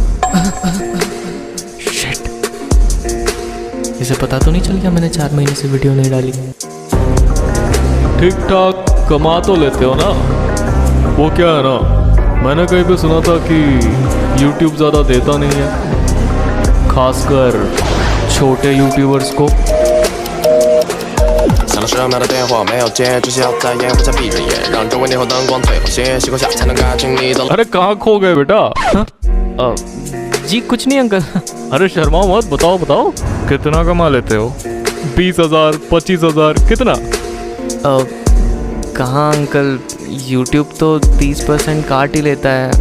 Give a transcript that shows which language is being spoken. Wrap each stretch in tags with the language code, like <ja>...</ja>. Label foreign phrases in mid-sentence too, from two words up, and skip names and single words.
<hi>शिट, इसे पता तो नहीं चल गया मैंने 4 महीने से वीडियो नहीं डाली। ठीक ठाक कमा तो लेते हो ना? वो क्या है ना, मैंने कहीं पे सुना था कि YouTube ज़्यादा देता नहीं है, खासकर छोटे यूट्यूबर्स को।</hi> <zh>响了10秒的电话没有接，只需要在烟雾下闭着眼，让周围霓虹灯光最后些熄光下才能看清你的。</zh> <hi>अरे कहाँ खो गए बेटा? जी कुछ नहीं अंकल। अरे शर्माओ मत, बताओ कितना कमा लेते हो? 20,000 25,000 कितना? कहाँ अंकल, YouTube तो 30% काट ही लेता है।</hi>